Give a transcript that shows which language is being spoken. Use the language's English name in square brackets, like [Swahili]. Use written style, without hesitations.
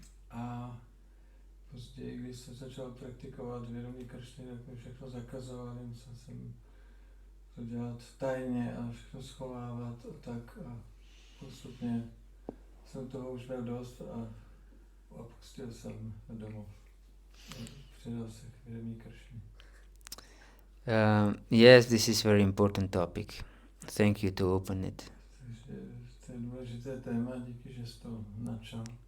[Czech] A později, když jsem začal praktikovat vědomí Kršny, tak mi všechno zakazovali, musel jsem to dělat tajně a všechno schovávat a tak a postupně jsem toho už měl dost a opustil jsem domov. Přidal se k vědomí Kršny. [English] Yes, this is very important topic. Thank you to open it. [Czech] Takže to je důležité téma, díky, že jsi to načal.